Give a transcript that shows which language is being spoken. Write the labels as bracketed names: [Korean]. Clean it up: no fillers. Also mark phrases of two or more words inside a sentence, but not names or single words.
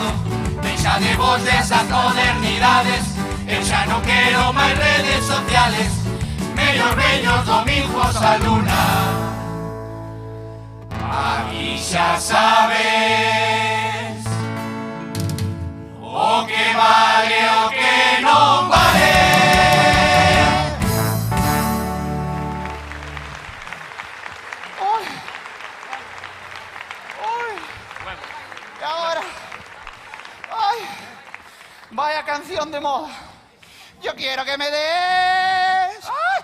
[Galician] Deixa de vos desas modernidades, eu xa non quero máis redes sociales. Mellor vellos domingos a luna. Aquí xa sabes o que vale o que non vale. [Spanish] Y ahora, ay, vaya canción de moda. Yo quiero que me des. ¡Ay!